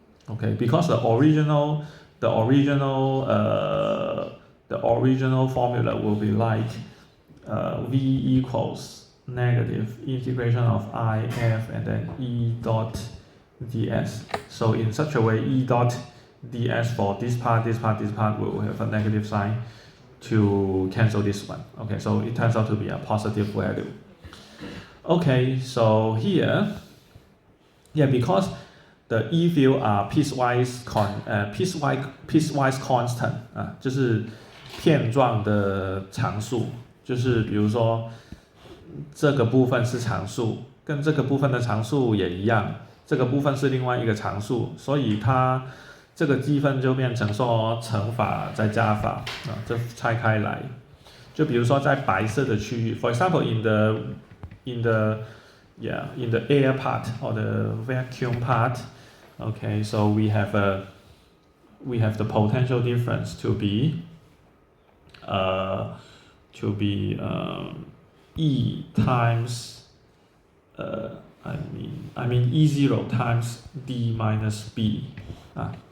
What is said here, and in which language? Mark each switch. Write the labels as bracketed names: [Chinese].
[English] Okay, because the original formula will be like V equals negative integration of IF and then E dot ds. So in such a way, E dot ds for this part will have a negative sign to cancel this one. Okay, so it turns out to be a positive value. Okay, so here, because the E field are piecewise constant [Chinese] 就是片状的常数，就是比如说这个部分是常数，跟这个部分的常数也一样，这个部分是另外一个常数，所以它这个积分就变成说乘法再加法啊，这拆开来。就比如说在白色的区域 [English] ，for example in the air part or the vacuum part, okay, so we have the potential difference to be E times I mean E0 times D minus B E0